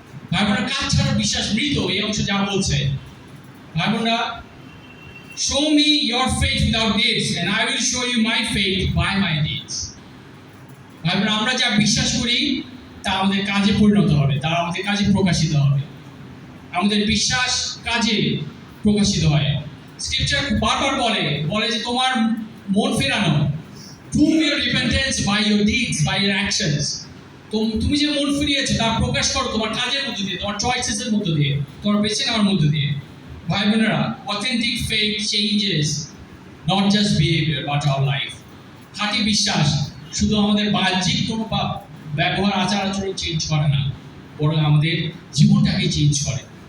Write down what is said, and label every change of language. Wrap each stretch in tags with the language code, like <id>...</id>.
<bn>ভাই বোনরা, কাজ ছাড়া বিশ্বাস মৃত, এই অংশ যা বলছে। ভাই বোনরা,</bn> <en>show me your faith without deeds and I will show you my faith by my deeds.</en> <bn>ভাই বোনরা, আমরা যা বিশ্বাস করি তা আমাদের কাজে পরিণত হবে, তা আমাদের কাজে প্রকাশিত হবে। আমাদের বিশ্বাস কাজে প্রকাশিত হয়। স্ক্রিপচার বারবার বলে যে তোমার মন ফেরানো,</bn> <en>prove your repentance by your deeds, by your actions.</en> <bn>তুমি যে মন ফিরিয়েছো তা প্রকাশ করো তোমার কাজের মধ্য দিয়ে, তোমার চয়েসেসের মধ্য দিয়ে, তোমার বেছে নেওয়ার মধ্য দিয়ে।</bn> <en>ভাই বোনেরা, authentic faith changes not just behaviour but our life.</en> <bn>খাঁটি বিশ্বাস শুধু আমাদের বাহ্যিক কোনো ব্যবহার আচার আচরণ চেঞ্জ করে না, বরং আমাদের জীবনটাকে চেঞ্জ করে।</bn>